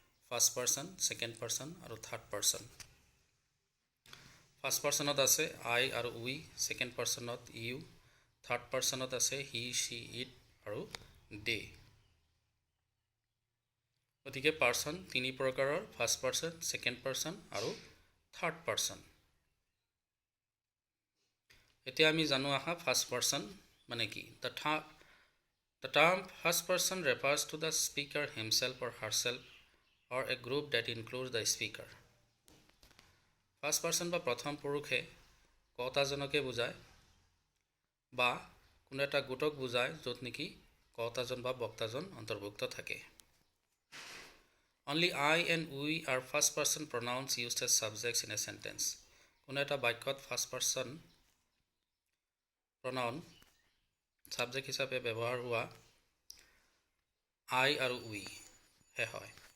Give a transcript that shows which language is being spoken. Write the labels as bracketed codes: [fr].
[as] First person, second person আৰু third person. First পাৰ্চনত আছে আই আৰু উই, ছেকেণ্ড পাৰ্চনত ইউ, থাৰ্ড পাৰ্চনত আছে হি, শ্বি, ইট আৰু দে। গতিকে পাৰ্চন তিনি প্ৰকাৰৰ, ফাৰ্ষ্ট পাৰ্চন, ছেকেণ্ড পাৰ্চন আৰু থাৰ্ড পাৰ্চন। এতিয়া আমি জানো আহা ফাৰ্ষ্ট পাৰ্চন মানে কি। [en] The term first person refers to the speaker himself or herself or a group that includes the speaker. [as] First person বা প্ৰথম পুৰুষে কওঁতাজনকে বুজায় বা কোনো এটা গোটক বুজায় য'ত নেকি কওঁতাজন বা বক্তাজন অন্তৰ্ভুক্ত থাকে। [en] Only I and we are first person pronouns used as subjects in a sentence. [as] কোনো এটা বাক্যত ফাৰ্ষ্ট পাৰ্চন প্ৰনাউন সাবজেক্ট হিচাপে ব্যৱহাৰ হোৱা আই আৰু উই হে হয়।